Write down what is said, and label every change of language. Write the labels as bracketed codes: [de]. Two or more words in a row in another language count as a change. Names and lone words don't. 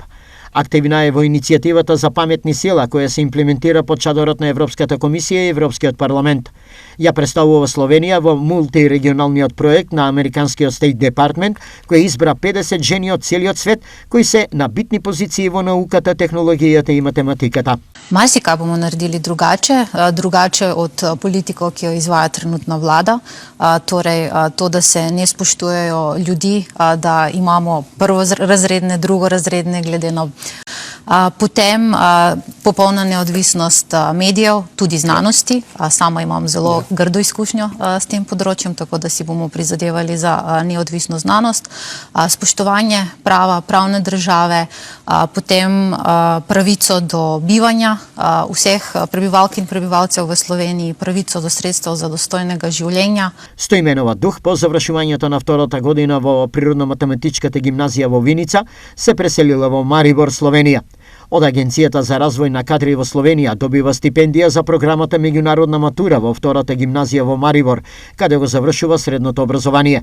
[mk] Активна е во иницијативата за паметни села која се имплементира под чадорот на Европската комисија и Европскиот парламент. Ја представува Словенија во мултирегионалниот проект на американскиот State Department, кој избра 50 жени од целиот свет кои се на битни позиции во науката, технологијата и математиката. [sl] Марсика bomo naredili drugače od politiko, ki jo izvaja trenutna vlada. Torej, to, da se ne spoštujejo ljudi, da imamo prvorazredne, drugorazredne glede na potem popolna neodvisnost medijev, tudi znanosti. Sama imam zelo grdo izkušnjo s tem področjem, tako da si bomo prizadevali za neodvisno znanost. Spoštovanje prava, pravne države, potem pravico do bivanja vseh prebivalk in prebivalcev v Sloveniji, pravico do sredstev za dostojnega življenja. [mk] Стоименова Дух по завршувањето на втората година во Природно-математичката гимназија во Виница се преселила во Марибор, Словенија. Од Агенцијата за развој на кадри во Словенија добива стипендија за програмата меѓународна матура во втората гимназија во Марибор, каде го завршува средното образование.